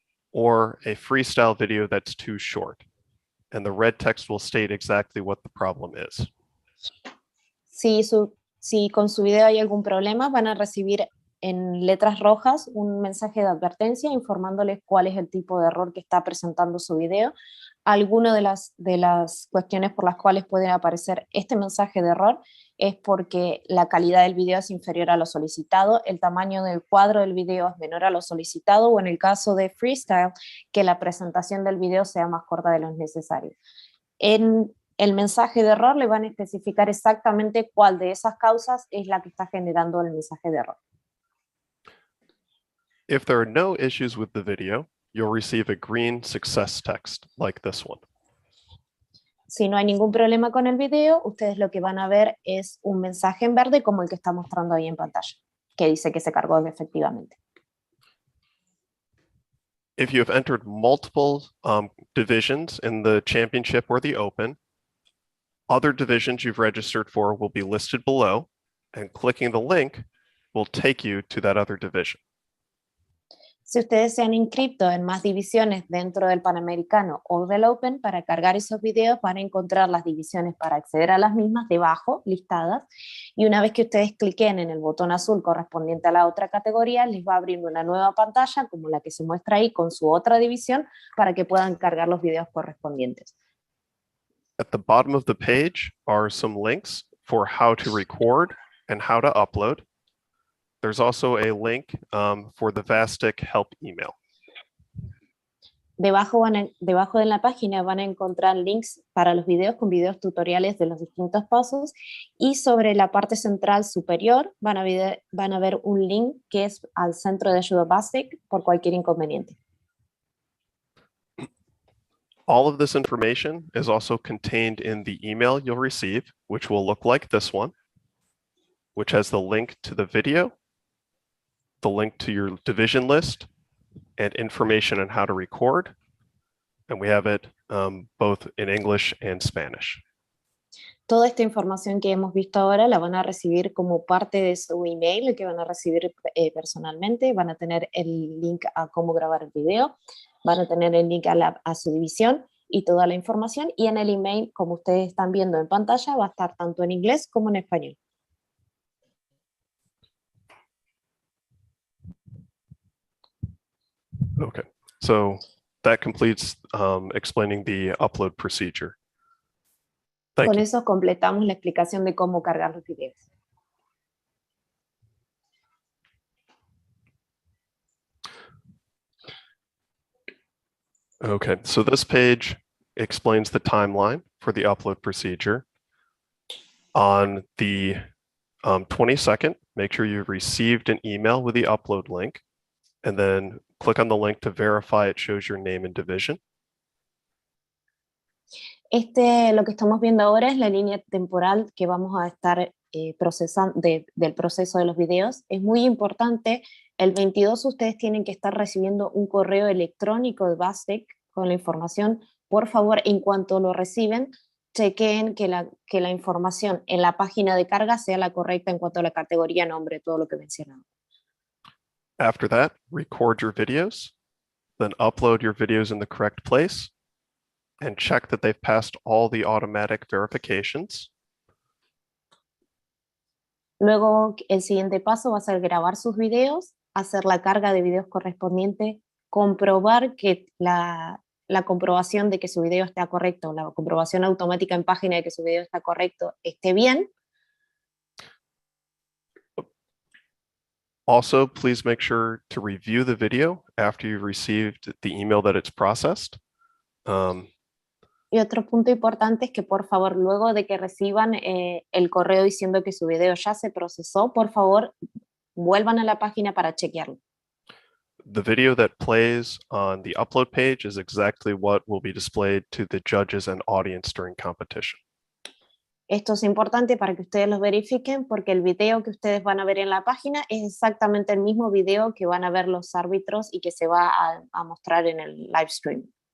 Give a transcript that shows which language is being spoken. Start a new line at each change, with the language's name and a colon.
English: or a freestyle video that's too short. And the red text will state exactly what the problem is.
Spanish: Si con su video hay algún problema, van a recibir en letras rojas un mensaje de advertencia informándoles cuál es el tipo de error que está presentando su video. Algunas de las cuestiones por las cuales puede aparecer este mensaje de error es porque la calidad del video es inferior a lo solicitado, el tamaño del cuadro del video es menor a lo solicitado, o en el caso de freestyle, que la presentación del video sea más corta de lo necesario. En el mensaje de error le van a especificar exactamente cuál de esas causas es la que está generando el mensaje de error.
English: If there are no issues with the video, you'll receive a green success text like this one.
Spanish: Si no hay ningún problema con el video, ustedes lo que van a ver es un mensaje en verde como el que está mostrando ahí en pantalla, que dice que se cargó efectivamente.
English: If you have entered multiple divisions in the championship or the open, other divisions you've registered for will be listed below, and clicking the link will take you to that other division.
Spanish: Si ustedes se han inscrito en más divisiones dentro del Panamericano o del Open, para cargar esos videos van a encontrar las divisiones para acceder a las mismas debajo, listadas, y una vez que ustedes cliquen en el botón azul correspondiente a la otra categoría, les va a abrir una nueva pantalla como la que se muestra ahí con su otra división para que puedan cargar los videos correspondientes.
English: At the bottom of the page are some links for how to record and how to upload. There's also a link for the Vastic help email.
Spanish: Debajo de la página van a encontrar links para los videos con videos tutoriales de los distintos pasos, y sobre la parte central superior van a ver un link que es al centro de ayuda Vastic por cualquier inconveniente.
English: All of this information is also contained in the email you'll receive, which will look like this one, which has the link to the video, the link to your division list, and information on how to record. And we have it both in English and Spanish.
Spanish: Toda esta información que hemos visto ahora la van a recibir como parte de su email, que van a recibir personalmente. Van a tener el link a cómo grabar el video, van a tener el link a su división y toda la información. Y en el email, como ustedes están viendo en pantalla, va a estar tanto en inglés como en español.
English: Okay, so that completes explaining the upload procedure. Thank
Spanish: Con
English: you.
Spanish: eso completamos la explicación de cómo cargar los videos.
English: Okay, so this page explains the timeline for the upload procedure. On the 22nd, make sure you've received an email with the upload link, and then click on the link to verify it shows your name and division.
Spanish: Lo que estamos viendo ahora es la línea temporal que vamos a estar procesando del proceso de los videos. Es muy importante, el 22 ustedes tienen que estar recibiendo un correo electrónico de Vastic con la información. Por favor, en cuanto lo reciben, chequeen que la información en la página de carga sea la correcta en cuanto a la categoría, nombre, todo lo que mencionamos.
English: After that, record your videos, then upload your videos in the correct place, and check that they've passed all the automatic verifications.
Spanish: Luego, el siguiente paso va a ser grabar sus videos, hacer la carga de videos correspondiente, comprobar que la comprobación de que su video está correcto, la comprobación automática en página de que su video está correcto, esté bien.
English: Also, please make sure to review the video after you've received the email that it's processed.
Spanish: Y otro punto importante es que por favor, luego de que reciban el correo diciendo que su video ya se procesó, por favor, vuelvan a la página para chequearlo.
English: The video that plays on the upload page is exactly what will be displayed to the judges and audience during competition.
Spanish: Esto es importante para que ustedes los verifiquen, porque el video que ustedes van a ver en la página es exactamente el mismo video que van a ver los árbitros y que se va a mostrar en el live stream.